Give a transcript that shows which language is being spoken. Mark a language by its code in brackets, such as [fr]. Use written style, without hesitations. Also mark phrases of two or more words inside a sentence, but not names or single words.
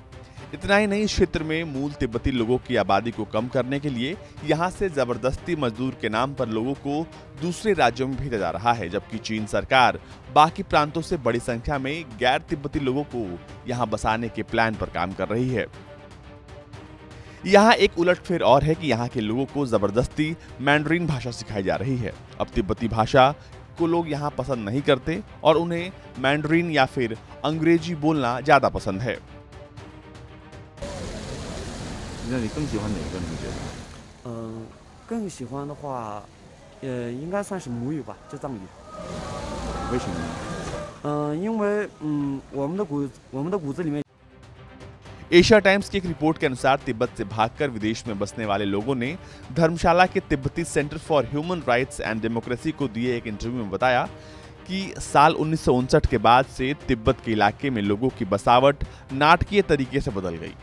[hi] इतना ही नहीं, इस क्षेत्र में मूल तिब्बती लोगों की आबादी को कम करने के लिए यहां से जबरदस्ती मजदूर के नाम पर लोगों को दूसरे राज्यों में भेजा जा रहा है, जबकि चीन सरकार बाकी प्रांतों से बड़ी संख्या में गैर तिब्बती लोगों को यहां बसाने के प्लान पर काम कर रही है। यहाँ एक उलटफेर और है कि यहाँ के लोगों को जबरदस्ती मैंडरीन भाषा सिखाई जा रही है। अब तिब्बती भाषा को लोग यहाँ पसंद नहीं करते और उन्हें मैंडरीन या फिर अंग्रेजी बोलना ज्यादा पसंद है। [zh] 那你更喜欢哪个？你觉得？更喜欢的话，应该算是母语吧，就藏语。为什么呢？因为我们的骨子里面。 [hi] एशिया टाइम्स की एक रिपोर्ट के अनुसार तिब्बत से भागकर विदेश में बसने वाले लोगों ने धर्मशाला के तिब्बती सेंटर फॉर ह्यूमन राइट्स एंड डेमोक्रेसी को दिए एक इंटरव्यू में बताया कि साल 1959 के बाद से तिब्बत के इलाके में लोगों की बसावट नाटकीय तरीके से बदल गई।